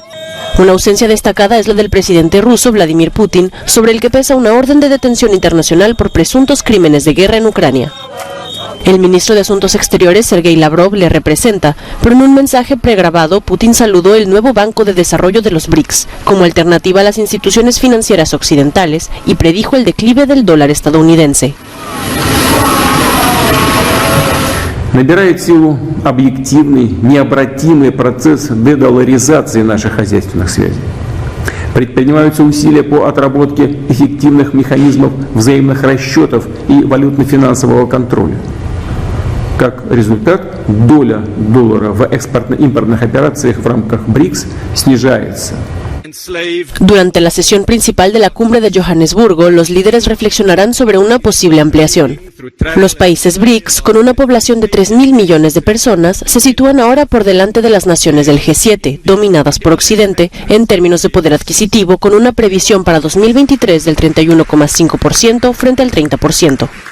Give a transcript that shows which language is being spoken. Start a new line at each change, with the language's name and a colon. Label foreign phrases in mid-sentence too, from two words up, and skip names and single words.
Spanish: Una ausencia destacada es la del presidente ruso Vladimir Putin, sobre el que pesa una orden de detención internacional por presuntos crímenes de guerra en Ucrania. El ministro de Asuntos Exteriores, Sergei Lavrov, le representa, pero en un mensaje pregrabado, Putin saludó el nuevo Banco de Desarrollo de los BRICS como alternativa a las instituciones financieras occidentales y predijo el declive del dólar estadounidense.
Russian: Набирает силу объективный, необратимый процесс дедоларизации наших хозяйственных связей. Предпринимаются усилия по отработке эффективных механизмов взаимных расчетов и валютно-финансового контроля. Как результат, доля доллара в экспортно-импортных операциях в рамках БРИКС снижается.
Spanish: Durante la sesión principal de la cumbre de Johannesburgo, los líderes reflexionarán sobre una posible ampliación. Los países BRICS, con una población de 3.000 millones de personas, se sitúan ahora por delante de las naciones del G7, dominadas por Occidente, en términos de poder adquisitivo, con una previsión para 2023 del 31,5% frente al 30%.